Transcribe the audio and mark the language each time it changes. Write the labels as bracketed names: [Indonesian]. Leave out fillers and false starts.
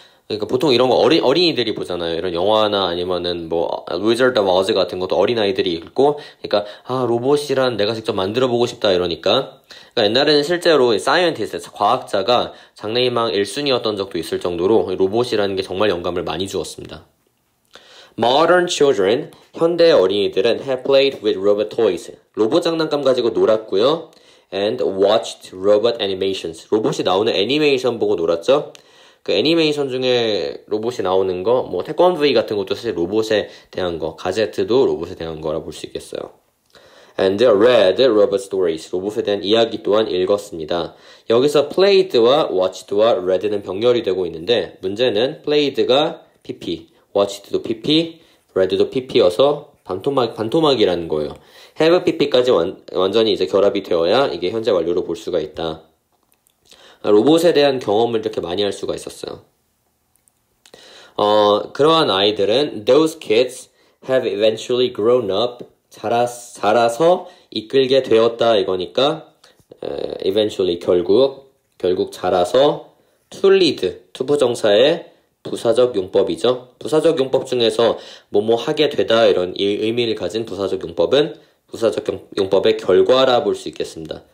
[Korean] 그러니까 보통 이런 거 어린이들이 보잖아요. 이런 영화나 아니면은 뭐 Wizard of Oz 같은 것도 어린아이들이 읽고, 그러니까 로봇이란 내가 직접 만들어 보고 싶다 이러니까. 그러니까 옛날에는 실제로 사이언티스트, 과학자가 장래희망 1순위였던 적도 있을 정도로 로봇이라는 게 정말 영감을 많이 주었습니다. [English] Modern children, [Korean] 현대 어린이들은 [English] have played with robot toys. [Korean] 로봇 장난감 가지고 놀았고요. [English] And watched robot animations. [Korean] 로봇이 나오는 애니메이션 보고 놀았죠. 그 애니메이션 중에 로봇이 나오는 거, 뭐 태권브이 같은 것도 사실 로봇에 대한 거, 가제트도 로봇에 대한 거라 볼 수 있겠어요. [English] And read robot stories. [Korean] 로봇에 대한 이야기 또한 읽었습니다. 여기서 played와 watched와 read는 병렬이 되고 있는데, 문제는 played가 PP, watched도 PP, read도 PP여서 반토막이라는 거예요. have PP까지 완전히 이제 결합이 되어야 이게 현재 완료로 볼 수가 있다. 로봇에 대한 경험을 이렇게 많이 할 수가 있었어요. 그러한 아이들은 [English] those kids have eventually grown up. [Korean] 자라서 이끌게 되었다 이거니까 eventually 결국 자라서 to lead, 투부정사의 부사적 용법이죠. 부사적 용법 중에서 뭐뭐 하게 되다 이런 의미를 가진 부사적 용법은 부사적 용법의 결과라 볼 수 있겠습니다.